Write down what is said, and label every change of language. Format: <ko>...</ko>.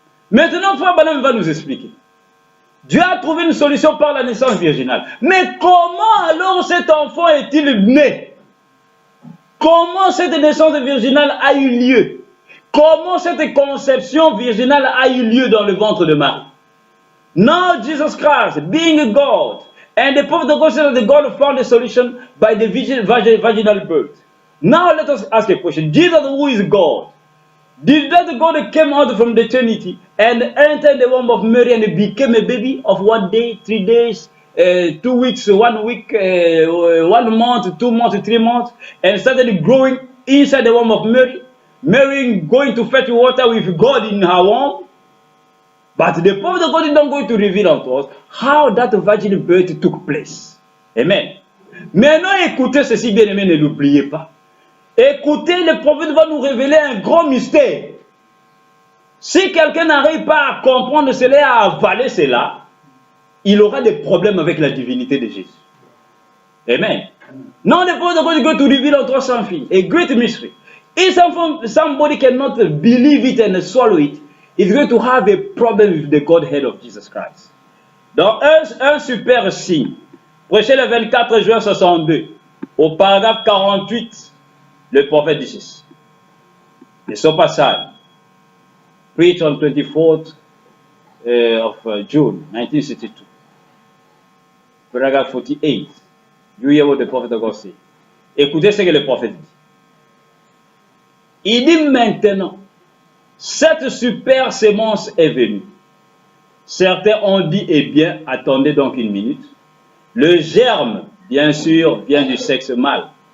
<fr>Maintenant, Frère Branham va nous expliquer. Dieu a trouvé une solution par la naissance virginale. Mais comment alors cet enfant est-il né? Comment cette naissance virginale a eu lieu? Comment cette conception virginale a eu lieu dans le ventre de Marie?</fr> <en>Now Jesus Christ, being God, and the prophet of God said that God found a solution by the vaginal birth. Now let us ask a question. Jesus, who is God, did that God that came out from the eternity and entered the womb of Mary and became a baby of 1 day, 3 days, 2 weeks, 1 week, 1 month, 2 months, 3 months, and started growing inside the womb of Mary? Mary going to fetch water with God in her womb. But the prophet of God is not going to reveal unto us how that virgin birth took place. Amen.</en> <fr>Maintenant, écoutez ceci, bien aimé, ne l'oubliez pas. Écoutez, le prophète va nous révéler un grand mystère. Si quelqu'un n'arrive pas à comprendre cela et à avaler cela, il aura des problèmes avec la divinité de Jésus. Amen.</fr> <en>Now the prophet of God is going to reveal unto us something, a great mystery. If somebody cannot believe it and swallow it, he's going to have a problem with the Godhead of Jesus Christ.</en> <fr>Donc, un super signe. Prêchez le 24 juin 62, au paragraphe 48, le prophète dit ceci.</fr> <en>The sober side, preached on 24th of June 1962. Paragraphe 48. You hear what the prophet of God said.</en> <fr>Écoutez ce que le prophète dit. Il dit maintenant, cette super sémence est venue. Certains ont dit, eh bien, attendez donc une minute. Le germe, bien sûr, vient du sexe mâle.</fr>